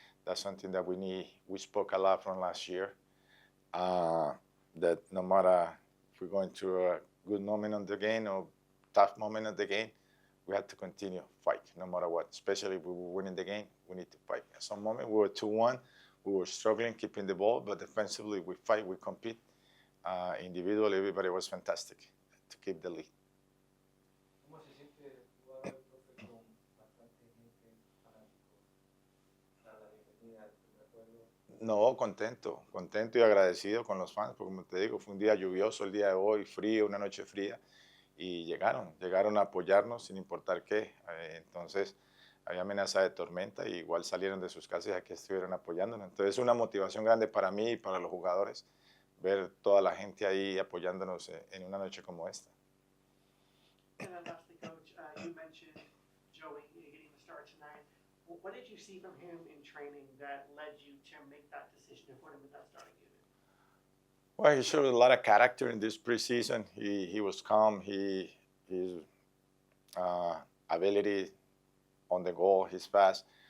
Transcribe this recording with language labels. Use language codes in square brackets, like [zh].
[en] That's something that we need. We spoke a lot from last year, that no matter if we're going through a good moment of the game or tough moment of the game, we had to continue fight no matter what. Especially if we were winning the game, we need to fight. At some moment we were 2-1, we were struggling keeping the ball, but defensively we fight, we compete. Individually, everybody was fantastic to keep the lead. [es] ¿Cómo se siente jugar, profe, con bastante gente fanático? Dar la bienvenida al primer juego. No, contento y agradecido con los fans, porque como te digo, fue un día lluvioso el día de hoy, frío, una noche fría, y llegaron a apoyarnos sin importar qué. Entonces, había amenaza de tormenta y igual salieron de sus casas y aquí estuvieron apoyándonos. Entonces, es una motivación grande para mí y para los jugadores ver toda la gente ahí apoyándonos en una noche como esta. [en] And then lastly, Coach, you mentioned Joey getting the start tonight. What did you see from him in training that led you to make that decision to put him in that starting unit? Well, he showed a lot of character in this preseason. He was calm. His ability on the goal, he's fast.